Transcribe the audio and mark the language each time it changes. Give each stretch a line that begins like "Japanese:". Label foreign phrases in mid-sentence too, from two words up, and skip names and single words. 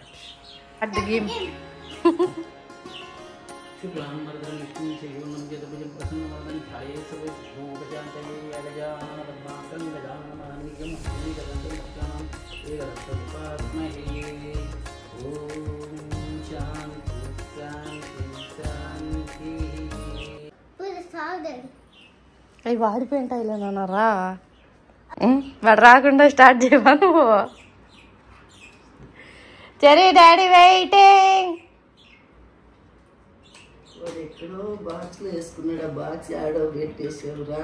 English: At the game.
Sanskrit: शुक्लां वरदं विष्णुं शशिवर्णं चतुर्भुजं प्रसन्नवदनं ध्यायेत् सर्वविघ्नोपशान्तये अगजाननपद्मार्कं गजाननमहानिकं हरिगदन्तं भक्तानां एकदन्तमुपास्महे. ॐ शान्ति शान्ति शान्ति.
Telugu: అవి వాడిపోయింటాయిలేనరా, వాడు రాకుండా స్టార్ట్ చేయవా నువ్వు? సరే డాడీ వెయిటింగ్. ఎక్కడో బాక్స్ లో వేసుకున్నాడు, ఆ బాక్స్ ఆడో పెట్టేసారు.